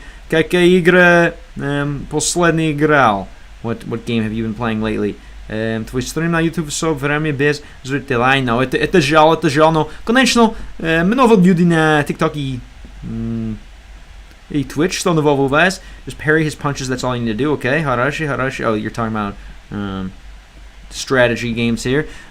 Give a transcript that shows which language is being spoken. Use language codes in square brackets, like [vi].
[ru] Какая игра последний играл? [en] What game have you been playing lately? [ru] Твой стрим на YouTube все время без зрителей. [en] I know, [ru] это жаль, но, конечно, много людей на TikTok и Twitch, что нового у вас? [en] Just parry his punches, that's all you need to do, okay? Harashi. Oh, you're talking about strategy games here.